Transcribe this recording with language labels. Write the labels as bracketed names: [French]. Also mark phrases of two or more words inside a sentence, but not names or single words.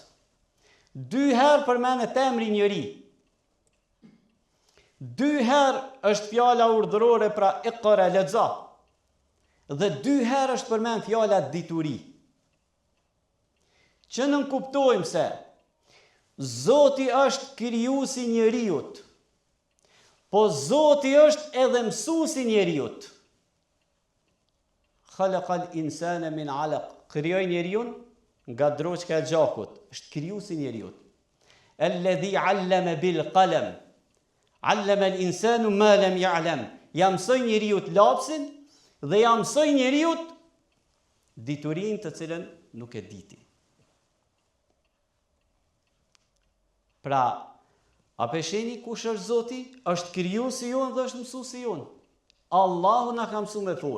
[Albanian] 2 herë përmendet emri njeri. 2 herë është fjala urdhërore pra iqra lexo. Dhe 2 herë është përmend fjala dituri. Që nënkuptojmë se Zoti është krijuesi i njeriut. Po Zoti është edhe mësuesi i njeriut. [Arabic] خلق الإنسان من علق. [Albanian] Krijoi njeriun nga droçka e gjakut. Është krijuesi i njeriut. [Arabic] الذي علم بالقلم علم الإنسان ما لم يعلم. [Albanian] Ja mësoi njeriut lapsin dhe ja mësoi njeriut diturinë të cilën nuk e diti. Pra, a pesheni kush është Zoti? Është krijuesi jon dhe është mësuesi jon. Allahu na ka mësuar me fol.